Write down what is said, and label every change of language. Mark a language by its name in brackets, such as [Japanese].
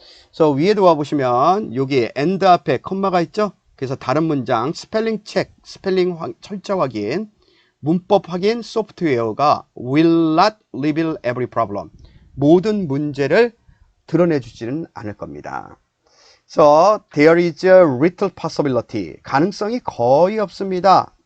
[Korean] 그래서 위에도 와보시면 여기 and 앞에 컴마가 있죠. 그래서 다른 문장 스펠링 체크, 스펠링 철자 확인, 문법 확인 소프트웨어가 [English] will not reveal every problem. [Korean] 모든 문제를 드러내주지는 않을 겁니다. [English] So there is a little possibility. [Korean] 가능성이 거의 없습니다.